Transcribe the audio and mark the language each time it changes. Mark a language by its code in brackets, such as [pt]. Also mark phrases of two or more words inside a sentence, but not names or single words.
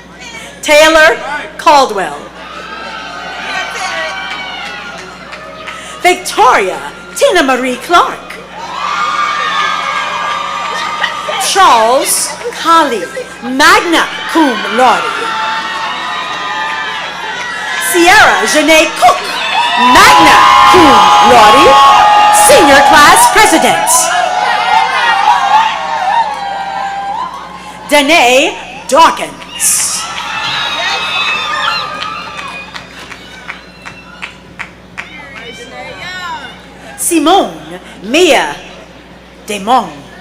[en] Taylor Caldwell. Victoria Tina Marie Clark. Charles Colley, [la] magna cum laude. [en] Sierra Janae Cook, [la] magna cum laude, [en] senior class president. Danae Dawkins. Simone Mia Demong.